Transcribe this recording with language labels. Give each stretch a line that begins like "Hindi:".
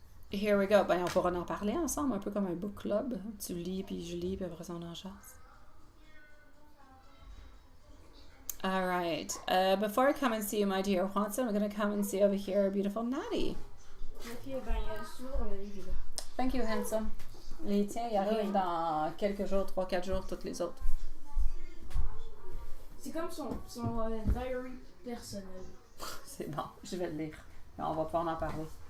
English: Here we go.
French: Ben, on pourra en parler ensemble, un peu comme un book club. Tu lis, puis je lis, puis après ça, on en chasse.
English: All right. Before I come and see you, my dear Juanson, I'm going to come and see over here, beautiful Natty.
French: Ok, ben, souvent, on a les là.
English: Thank you, handsome.
French: Les tiens, ils arrivent dans quelques jours, 3-4 jours, toutes les autres. C'est comme son diary personnel. C'est bon, je vais le lire. On va pouvoir en parler.